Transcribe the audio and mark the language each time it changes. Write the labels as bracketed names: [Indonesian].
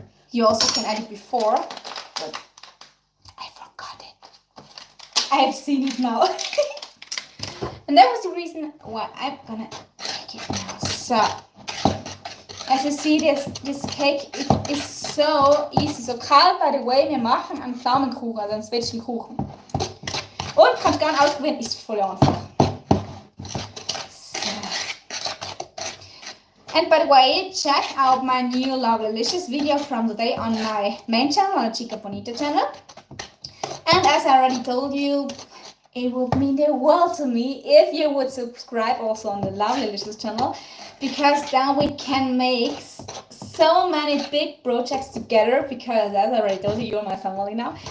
[English] You also can add it before, but I forgot it. I have seen it now. And that was the reason why I'm gonna make it now. So, as you see, this cake is so easy. [German] So, Karl, [English] by the way, [German] wir machen einen Pflaumenkuchen, also einen Zwetschgenkuchen. Und kannst gerne ausprobieren, ist voll einfach. [English] And by the way, check out my new Lovelicious video from today on my main channel, on the Chica.Bonita channel. And as I already told you, it would mean the world to me if you would subscribe also on the Lovelicious channel, because then we can make so many big projects together, because as I already told you, you're my family now.